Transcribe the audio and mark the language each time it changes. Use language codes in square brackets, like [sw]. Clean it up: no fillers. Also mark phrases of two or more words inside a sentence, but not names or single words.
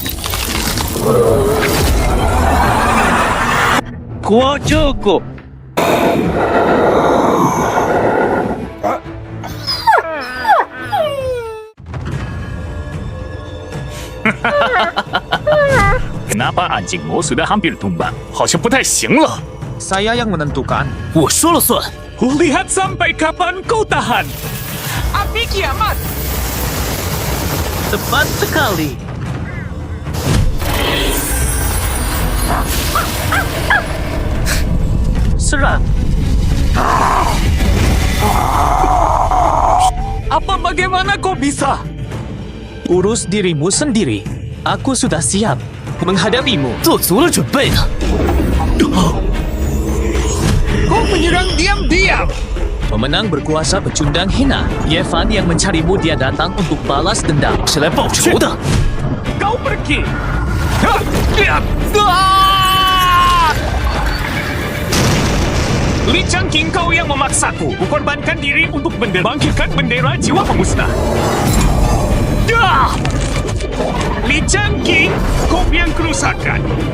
[id] Kuo cukup. Kenapa anjingmu sudah hampir tumbang? [zh] 好像不太行了。 [id] Saya yang menentukan. [zh] 我说了算。 [id] Lihat sampai kapan kau tahan. Api kiamat. Tepat sekali. Serang. Apa bagaimana kau bisa? Urus dirimu sendiri. Aku sudah siap menghadapimu. [zh] 做足了准备了。 [id] Kau menyerang diam-diam. Pemenang berkuasa pecundang hina. Yevan yang mencarimu dia datang untuk balas dendam. [zh] 是来报仇的。 [id] Kau pergi. Li Changqing, kau yang memaksaku. Kukorbankan diri untuk bangkitkan bendera jiwa pemusnah. Dah! Li Changqing, kau yang kerusakan.